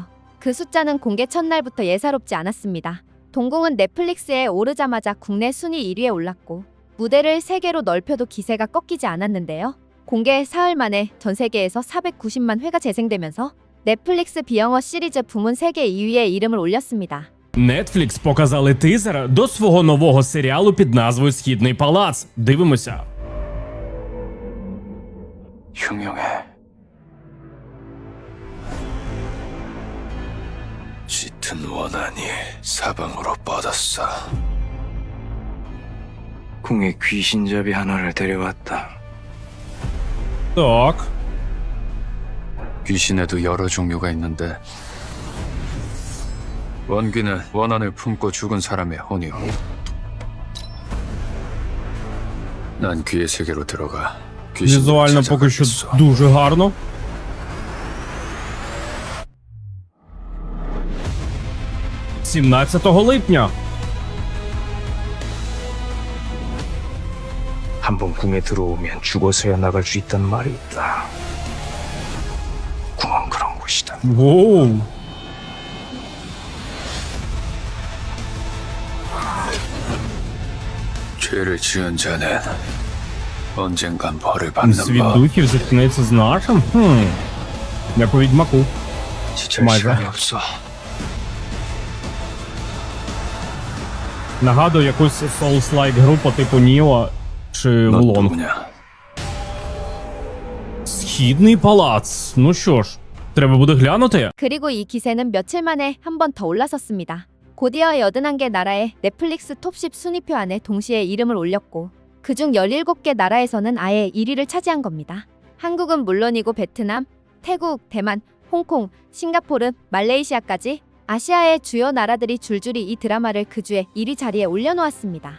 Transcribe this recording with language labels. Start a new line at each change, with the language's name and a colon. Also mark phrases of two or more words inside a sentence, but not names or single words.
Korean: 그 숫자는 공개 첫날부터 예사롭지 않았습니다. 동궁은 넷플릭스에 오르자마자 국내 순위 1위에 올랐고 무대를 세계로 넓혀도 기세가 꺾이지 않았는데요. 공개 사흘 만에 전 세계에서 490만 회가 재생되면서 넷플릭스 비영어 시리즈 부문 세계 2위에 이름을 올렸습니다.
Ukrainian: Netflix показали тизер до свого нового серіалу під назвою «Східний палац». Дивимося.
Korean: 흉흉해. 짙은 원한이 사방으로 뻗었어. 궁에 귀신잡이 하나를 데려왔다.
Ukrainian: Так.
Korean: 귀신에도 여러 종류가 있는데 원귀는 원한을 품고 죽은 사람의 혼이요. 난 귀의 세계로 들어가 귀신을
Ukrainian: Візуально поки що
Korean: 찾아가겠어.
Ukrainian: дуже гарно. «17 липня».
Korean: 한번 궁에 들어오면 죽어서야 나갈 수 있단 말이 있다. 궁은 그런 곳이다.
Ukrainian: Воу.
Korean: 죄를 지은 자는 언젠간 벌을 받는
Ukrainian: Світ
Korean: 법.
Ukrainian: духів зіткнеться з нашим? Як у Відьмаку.
Korean: 지칠 맞아. 시간이 없어.
Ukrainian: Нагадую якусь Souls-like гру по типу Ніо чи
Korean: 너
Ukrainian: Влонг.
Korean: 누구냐?
Ukrainian: Східний палац. Ну що ж, треба буде глянути.
Korean: 그리고 이 기세는 며칠 만에 한 번 더 올라섰습니다. 곧이어 81개 나라의 넷플릭스 톱10 순위표 안에 동시에 이름을 올렸고 그중 17개 나라에서는 아예 1위를 차지한 겁니다. 한국은 물론이고 베트남, 태국, 대만, 홍콩, 싱가포르, 말레이시아까지 아시아의 주요 나라들이 줄줄이 이 드라마를 그 주에 1위 자리에 올려놓았습니다.